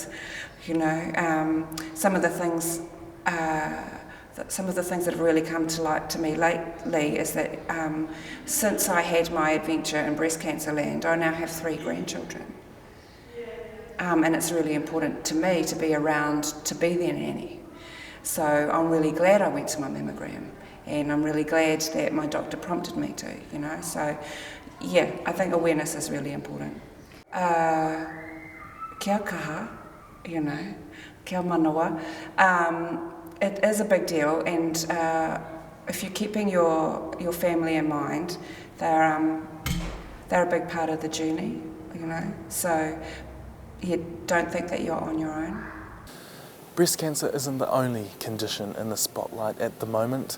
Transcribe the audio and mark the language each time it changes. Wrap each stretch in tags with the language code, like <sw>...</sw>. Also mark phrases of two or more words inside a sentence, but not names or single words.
<en>Some of the things that have really come to light to me lately is that since I had my adventure in breast cancer land, I now have 3 grandchildren. And it's really important to me to be around to be their nanny. So I'm really glad I went to my mammogram, and I'm really glad that my doctor prompted me to, So, yeah, I think awareness is really important.</en> <mi>Kia kaha, kia manawa.</mi> <en>It is a big deal, and if you're keeping your family in mind, they're a big part of the journey, So don't think that you're on your own. Breast cancer isn't the only condition in the spotlight at the moment.</en>